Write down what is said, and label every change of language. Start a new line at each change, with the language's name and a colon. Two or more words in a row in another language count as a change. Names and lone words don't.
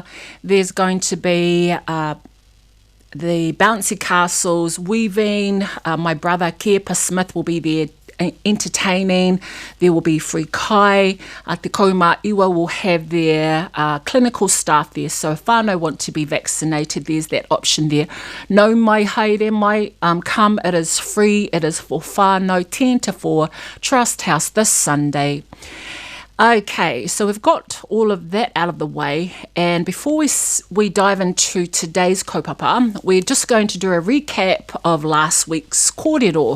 English: There's going to be the bouncy castles, weaving. My brother, Kepa Smith, will be there entertaining. There will be free kai. Te Kaumā Iwa will have their clinical staff there. So if whānau want to be vaccinated, there's that option there.
Māori: No mai haere mai
English: come. It is free. It is for whānau, 10 to 4, Trust House this Sunday. Okay, so we've got all of that out of the way, and before we dive into today's kaupapa, we're just going to do a recap of last week's kōrero.